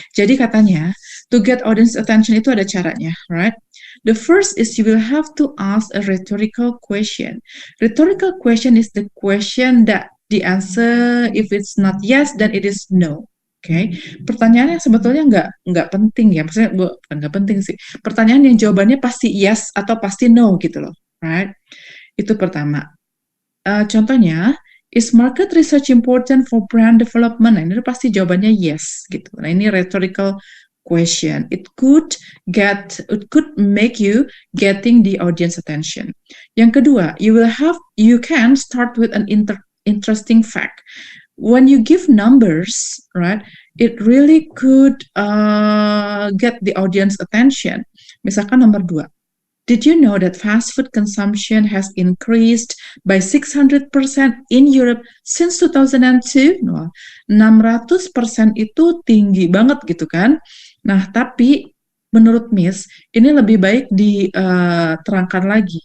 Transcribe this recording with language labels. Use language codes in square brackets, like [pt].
[id] Jadi katanya, [en] to get audience attention [id] itu ada caranya, right? [en] The first is you will have to ask a rhetorical question. Rhetorical question is the question that the answer, if it's not yes, then it is no. [id] Okay, pertanyaan yang sebetulnya nggak penting ya, maksudnya bukan nggak penting sih. Pertanyaan yang jawabannya pasti yes atau pasti no gitu loh, [en] right? [id] Itu pertama. [en] Contohnya, is market research important for brand development? [id] Nah, ini pasti jawabannya yes gitu. Nah, ini rhetorical question. [en] It could make you getting the audience attention. [id] Yang kedua, [en] you can start with an interesting fact. When you give numbers, right, it really could get the audience attention. [id] Misalkan nomor 2. [en] Did you know that fast food consumption has increased by 600% in Europe since 2002? [id] Nah, 600% itu tinggi banget gitu kan. Nah, tapi menurut Miss, ini lebih baik diterangkan lagi.